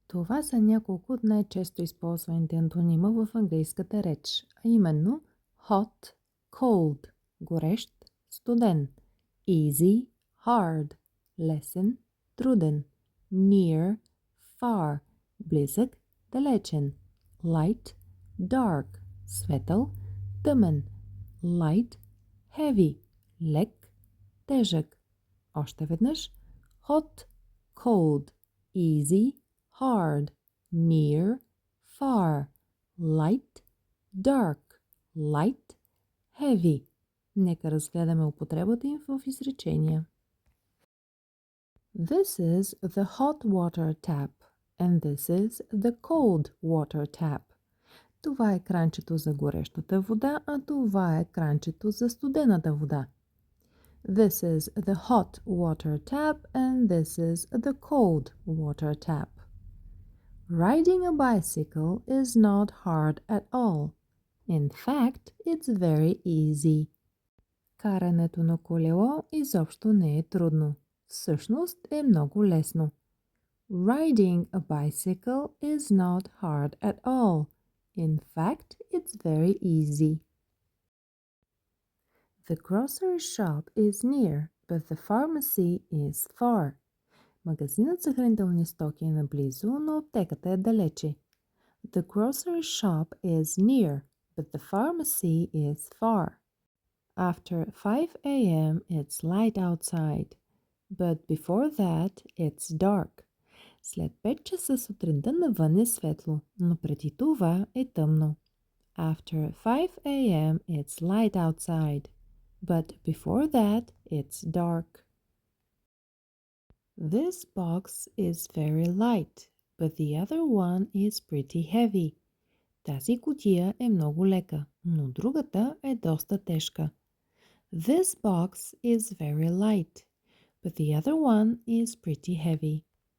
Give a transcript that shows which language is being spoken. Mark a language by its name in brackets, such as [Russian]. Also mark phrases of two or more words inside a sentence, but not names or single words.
[Bulgarian] Това са няколко от най-често използваните антонима в английската реч, а именно [English] hot, cold, [Bulgarian] горещ, студен, [English] easy, hard, [Bulgarian] лесен, труден, [English] near, far, [Bulgarian] близък, далечен, [English] light, dark, [Bulgarian] светъл, тъмен, [English] light, heavy, [Bulgarian] лек, тежък. Още веднъж [English] hot, cold, easy, hard, near, far, light, dark, light, heavy. [Bulgarian] Нека разгледаме употребата им в изречения. [English] This is the hot water tap and this is the cold water tap. [Bulgarian] Това е кранчето за горещата вода, а това е кранчето за студената вода. [English] This is the hot water tap and this is the cold water tap. Riding a bicycle is not hard at all. In fact, it's very easy. [Bulgarian] Карането на колело изобщо не е трудно. Всъщност е много лесно. [English] Riding a bicycle is not hard at all. In fact, it's very easy. The grocery shop is near, but the pharmacy is far. [Bulgarian] Магазинът за хранителни стоки е наблизо, но аптеката е далече. [English] The grocery shop is near, but the pharmacy is far. After 5 a.m. it's light outside, but before that it's dark. [Bulgarian] След 5 часа сутринта навън е светло, но преди това е тъмно. [English] After 5 a.m. it's light outside, but before that it's dark. This box is very light, but the other one is pretty heavy. [Bulgarian] Тази кутия е много лека, но другата е доста тежка. [English] This box is very light, but the other one is pretty heavy.